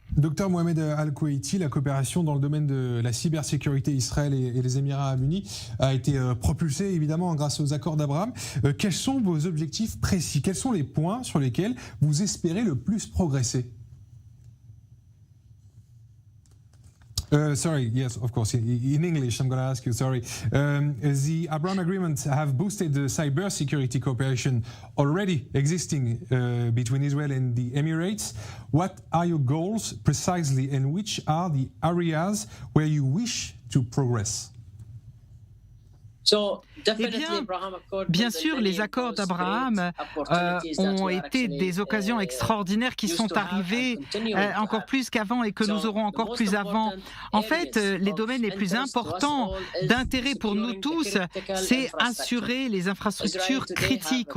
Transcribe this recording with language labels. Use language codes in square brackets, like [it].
[fr] Docteur Mohamed Al-Kuwaiti, la coopération dans le domaine de la cybersécurité Israël et les Émirats Arabes Unis a été propulsée évidemment grâce aux accords d'Abraham. Quels sont vos objectifs précis? Quels sont les points sur lesquels vous espérez le plus progresser? [en] Sorry, yes, of course. In English, I'm going to ask you, sorry. The Abraham Agreement have boosted the cybersecurity cooperation already existing between Israel and the Emirates. What are your goals precisely and which are the areas where you wish to progress? [fr] Eh bien sûr, les accords d'Abraham ont été des occasions extraordinaires qui sont arrivées encore plus qu'avant et que nous aurons encore plus avant. En fait, les domaines les plus importants d'intérêt pour nous tous, c'est assurer les infrastructures critiques.